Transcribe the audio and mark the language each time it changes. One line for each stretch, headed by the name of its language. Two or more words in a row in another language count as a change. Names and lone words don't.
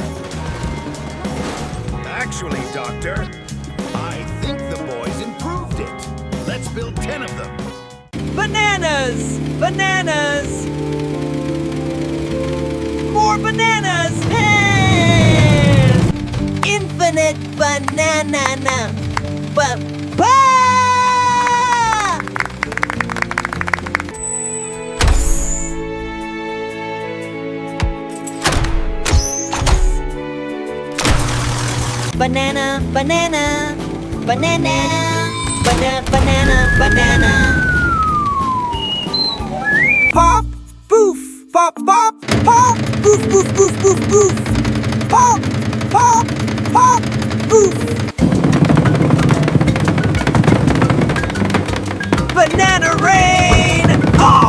English: Actually, Doctor, I think the boys improved it. Let's build 10 of them. Bananas! Bananas! More bananas! Hey! Infinite banana! Ba-ba! Banana, banana, banana, banana. Pop, poof, pop, pop, pop, poof, poof, poof, poof, poof. Pop, pop, pop, poof. Banana rain! Oh!